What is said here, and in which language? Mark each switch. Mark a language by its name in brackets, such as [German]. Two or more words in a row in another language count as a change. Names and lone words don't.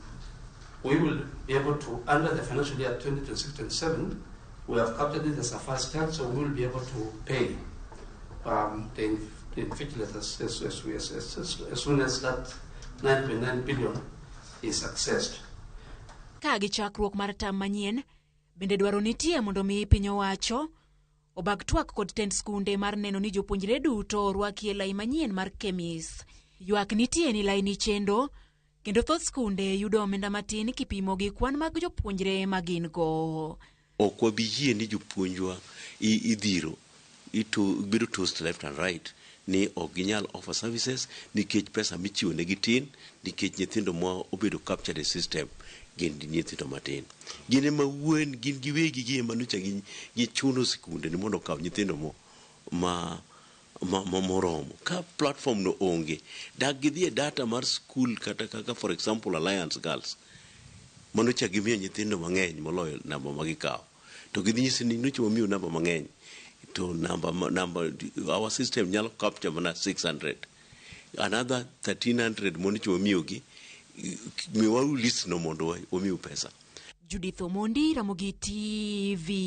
[English] We will be able to, under the financial year 2026-27, we have captured it as a first charge, so we will be able to pay the invigilators as soon as that 9.9 billion is accessed. [Luo (Kenya and Tanzania)] Ka gichakruok mar tam manyien bende dwaro nitie mondo mi piny owacho obag twak kod tend skunde mar neno ni jopuonjre duto orwaki e lai manyien mar KEMIS. Ywak nitie ni lai ni chendo kendo thoth skunde yudo omenda matin kipimo gi kwan mag jopuonjre magin go. Ok wabi yie ni jopuonjwa idhiro bedo [English] toast left and right [Luo (Kenya and Tanzania)] ni ok ginyal [English] offer services [Luo (Kenya and Tanzania)] nikech pesa michiwo ne gitin nikech nyithindo ma obedo [English] captured system [Luo (Kenya and Tanzania)] gin nyithindo matin. Gin ma wuon gin giwegi gi manucha gi chuno sikunde ni mondo kaw nyithindo moromo. Ka platform no onge, dak gidhi data mar school kata kaka [English] for example [Luo (Kenya and Tanzania)] Alliance Girls. Manucha gimiyo nyithindo mang'eny moloyo namba magikaw. To gidhi nyisi ni nucha wamiyo namba mang'eny. To [English] number our system [Luo (Kenya and Tanzania)] nyalo capture mana 600. Another 1300 monicho wamiyo gi miwa list no mondo omiu pesa. Judith Omondi, Ramogi TV.